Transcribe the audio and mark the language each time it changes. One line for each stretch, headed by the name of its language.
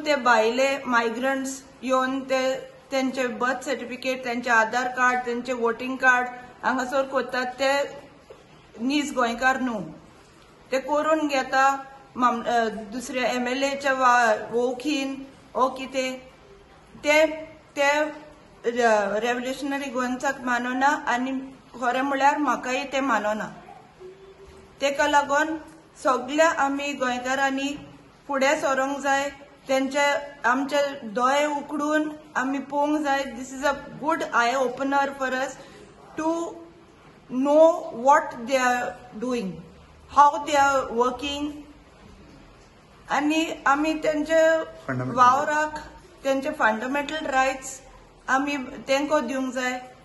Goan Konkani: ते भायले मायग्रंट्स येवन ते तेंचे बर्थ सर्टिफिकेट, तेंचे आधार कार्ड, तेंचे वोटिंग कार्ड हांगासर करतात ते नीज गोंयकार न्हू. ते करून घेता दुसऱ्या MLAच्या वळखीन ओ कितें ते रेव्होल्युशनरी गोवन्साक मानना आणि खरें म्हळ्यार म्हाकाय ते मानना. तेका लागून सगळ्या आमी गोंयकारांनी फुडें सरोंक जाय. तेंचे आमचे दोळे उकडून आमी पळोवंक जाय.
English: This is a good eye opener for us to know what they are doing, how they are working.
Goan Konkani: आणि आमी तेंचे वावराक तेंचे फंडामेंटल रायट्स आमी तेंको दिवंक जाय.